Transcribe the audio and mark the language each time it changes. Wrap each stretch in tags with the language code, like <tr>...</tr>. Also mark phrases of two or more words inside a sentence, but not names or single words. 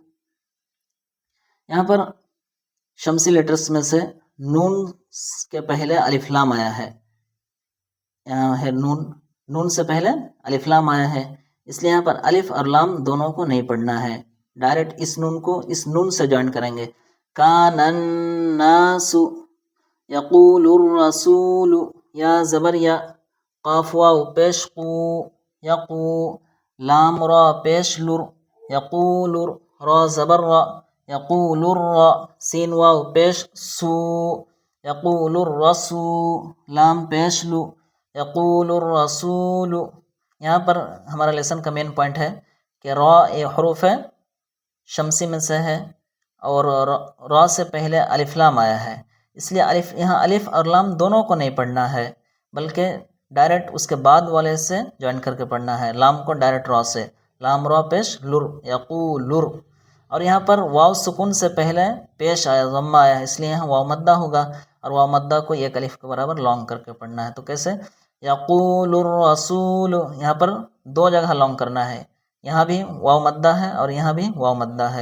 <ur>یہاں پر شمسی لیٹرز میں سے نون کے پہلے الف لام آیا ہے، یہاں ہے نون، نون سے پہلے الف لام آیا ہے، اس لیے یہاں پر الف اور لام دونوں کو نہیں پڑھنا ہے، ڈائریکٹ اس نون کو اس نون سے جوائن کریں گے۔</ur> <ar>کان الناس، یقول الرسول،</ar> <ur>یا زبر یا، قاف واو پیش قو، یقو، لام را پیش لر، یقول، را زبر را،</ur> <ar>یقول الرا،</ar> <ur>سین واو پیش سو،</ur> <ar>یقول الرسو،</ar> <ur>لام پیش لو،</ur> <ar>یقول الرسول۔</ar> <ur>یہاں پر ہمارا لیسن کا</ur> <en>main point</en> <ur>ہے کہ را یہ حروف شمسی میں سے ہے، اور را سے پہلے الف لام آیا ہے، اس لیے یہاں الف اور لام دونوں کو نہیں پڑھنا ہے، بلکہ ڈائریکٹ اس کے بعد والے سے جوائن کر کے پڑھنا ہے، لام کو ڈائریکٹ را سے، لام را پیش لر، یقولر۔ اور یہاں پر واو سکون سے پہلے پیش آیا، ضمہ آیا، اس لیے یہاں واو مدہ ہوگا، اور واو مدہ کو ایک الف کے برابر لانگ کر کے پڑھنا ہے۔ تو کیسے؟</ur> <ar>یقول الرسول،</ar> <ur>یہاں پر دو جگہ لانگ کرنا ہے، یہاں بھی واو مدہ ہے اور یہاں بھی واو مدہ ہے۔</ur>